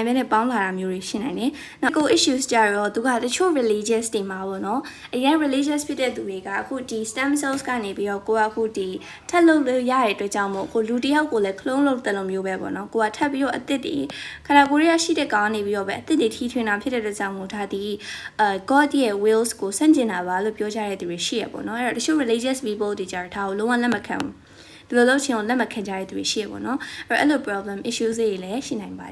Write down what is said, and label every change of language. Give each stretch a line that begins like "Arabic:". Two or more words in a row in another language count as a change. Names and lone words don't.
Burmese: ဘဲနဲ့ပေါင်းလာတာမျိုးတွေရှိနိုင်တယ်နောက်ကို issues ကြတော့သူကတချို့ religious တွေမှာပေါ့နော်အရင် religious ဖြစ်တဲ့သူတွေကအခုဒီ
English: stem cells
Burmese: ကနေပြီးတော့ကိုကအခုဒီထပ်လုပ်လို့ရတဲ့အတွက်ကြောင့်မို့ကိုလူတယောက်ကိုလည်း clone လုပ်တယ်လို့မျိုးပဲပေါ့နော်ကိုကထပ်ပြီးတော့အသစ်တွေခန္ဓာကိုယ်ရရှိတဲ့ကောင်ကနေပြီးတော့ပဲအသစ်တွေထီထွင်တာဖြစ်တဲ့အတွက်ကြောင့်မို့ဒါဒီGod ရဲ့ wills ကိုဆန့်ကျင်တာပါလို့ပြောကြတဲ့သူတွေရှိရပေါ့နော်အဲ့တော့တချို့
English: religious people
Burmese: တွေကြတော့ဒါကိုလုံးဝလက်မခံဘူးဒီလိုလုပ်ချင်အောင်လက်မခံကြတဲ့သူတွေရှိရပေါ့နော်အဲ့တော့အဲ့လို
English: problem issues
Burmese: တွေလည်းရှိနိုင်ပါတယ်